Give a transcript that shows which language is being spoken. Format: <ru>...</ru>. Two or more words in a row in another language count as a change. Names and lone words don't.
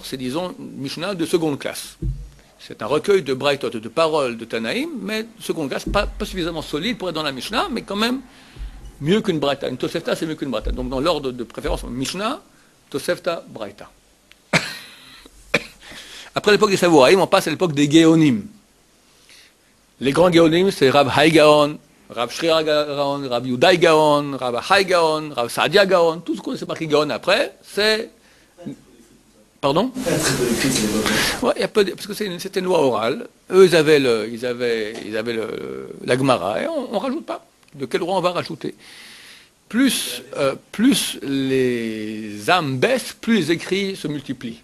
<fr>C'est, disons, Mishnah de seconde classe. C'est un recueil de Braithot, de paroles de Tanaïm, mais de seconde classe, pas suffisamment solide pour être dans la Mishnah, mais quand même mieux qu'une Braïta. Une Tosefta, c'est mieux qu'une Braïta. Donc dans l'ordre de préférence, Mishnah, Tosefta, Braïta. Après l'époque des Savoraïm, on passe à l'époque des Géonim. Les grands Géonim, c'est Rab Hai Gaon, Rab Shrira Gaon, Rab Yudai Gaon, Rab Hai Gaon, Rab Saadia Gaon. Tout ce qu'on sait par qui Gaon après, c'est... Pardon? Ouais, il y a peu parce que c'était une loi orale. Eux, ils avaient la Gemara, et on ne rajoute pas. De quel droit on va rajouter? Plus les âmes baissent, plus les écrits se multiplient.</fr>